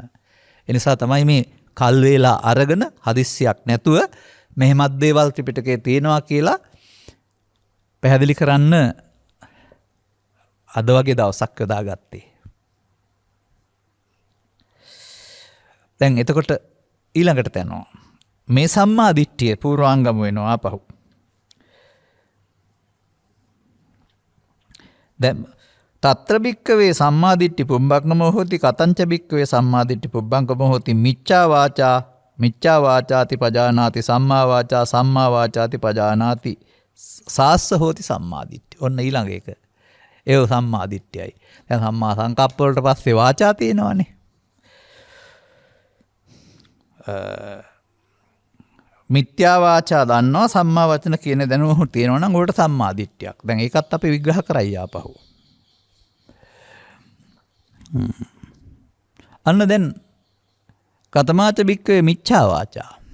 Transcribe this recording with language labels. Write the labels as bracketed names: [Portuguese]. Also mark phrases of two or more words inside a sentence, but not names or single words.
[Sinhala] ඒ නිසා තමයි මේ කල් වේලා අරගෙන හදිස්සියක් නැතුව මෙහෙමත් දේවල් ත්‍රිපිටකයේ තියෙනවා කියලා පැහැදිලි කරන්න අද වගේ දවසක් යොදාගත්තේ. දැන් එතකොට ඊළඟට තැනවා. මේ සම්මා දිට්ඨිය පූර්වාංගම වෙනවා ආපහු. [Pali] දැන් తත්‍ර භික්කවේ සම්මා දිට්ඨි පුබ්බංගමෝ හෝති කතංච භික්කවේ සම්මා දිට්ඨි පුබ්බංගමෝ හෝති මිච්ඡා වාචාති පජානාති සම්මා වාචාති පජානාති සාස්ස හෝති සම්මා දිට්ඨි. [Sinhala] ඔන්න ඊළඟ එක. ඒව සම්මා දිට්ඨියයි. දැන් සම්මා සංකප්ප වලට පස්සේ වාචා තියෙනවනේ. මිත්‍යා වාචා දන්නවා සම්මා වචන කියන දැනුම තියෙනවා නම් උකට සම්මා දිට්ඨියක්. දැන් ඒකත් අපි විග්‍රහ කරයි ආපහු. අන්න දැන් [Pali] කතමාච බික්කවේ මිච්ඡා වාචා.